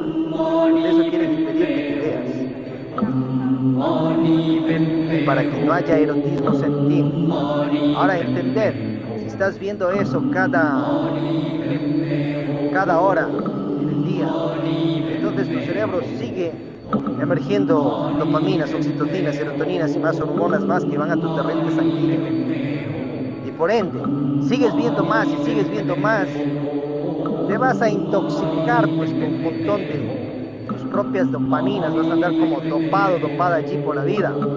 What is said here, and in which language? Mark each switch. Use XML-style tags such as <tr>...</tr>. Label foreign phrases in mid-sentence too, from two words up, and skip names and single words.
<es>Por eso quieren impedirte que veas, para que no haya erotismo en ti. Ahora entender, si estás viendo eso cada hora del día, entonces tu cerebro sigue emergiendo dopaminas, oxitocinas, serotoninas y más hormonas más que van a tu torrente sanguíneo. Y por ende, sigues viendo más y sigues viendo más, te vas a intoxicar pues con un montón de tus propias dopaminas, vas a andar como dopado, dopada allí por la vida.</es>